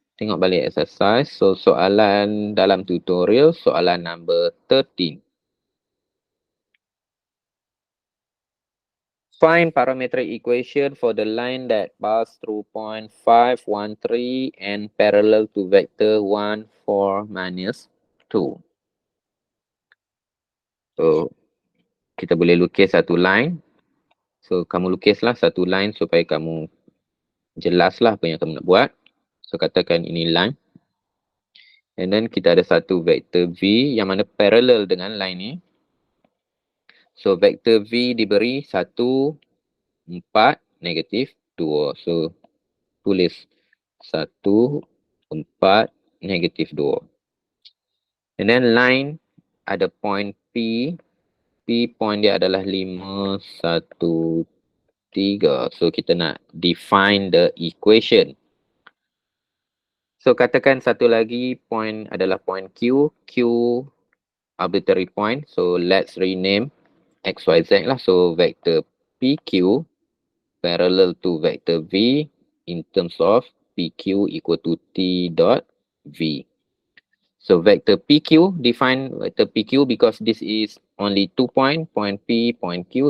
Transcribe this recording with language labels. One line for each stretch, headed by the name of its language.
Malay: Tengok balik exercise. So soalan dalam tutorial, soalan number 13.
English: Find parametric equation for the line that pass through point 513 and parallel to vector 1, 4, minus 2.
Malay: So, kita boleh lukis satu line. So, kamu lukislah satu line supaya kamu jelaslah apa yang kamu nak buat. So, katakan ini line.
English: And then,
Malay: kita ada satu vektor V yang mana parallel dengan line ni. So, vektor V diberi 1, 4, negatif 2. So, tulis 1, 4, negatif 2.
English: And then
Malay: line ada point P. P point dia adalah 5, 1, 3.
English: So
Malay: kita nak
English: define the equation.
Malay: So katakan satu lagi point adalah point Q.
English: Q arbitrary point. So let's rename X, Y, Z lah. So vector PQ parallel to vector V in terms of PQ equal to T dot V. So vector PQ, define vector PQ because this is only 2 point P, point Q.